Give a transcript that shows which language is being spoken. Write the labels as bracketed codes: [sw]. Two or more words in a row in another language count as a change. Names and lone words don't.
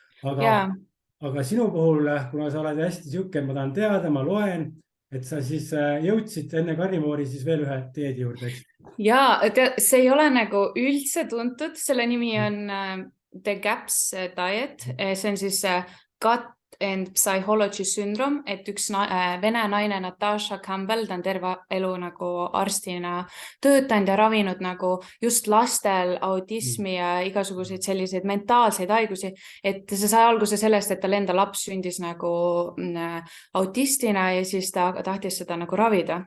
[et] Aga sinu puhul, kuna sa oled hästi siuke, ma tahan teada, ma loen, et sa siis jõudsid enne karnivoori siis veel ühe dieedi juurde. Ja, see ei ole nagu üldse tuntud, selle nimi on The GAPS diet, [en] see on siis gut and psychology syndrome, [et] et üks vene naine Natasha Campbell, ta on terve elu nagu arstina töötanud ja ravinud nagu just lastel autismi ja igasuguseid selliseid mentaalseid haigusi, et see sai alguse sellest, et tal enda laps sündis nagu autistina ja siis ta tahtis seda nagu ravida.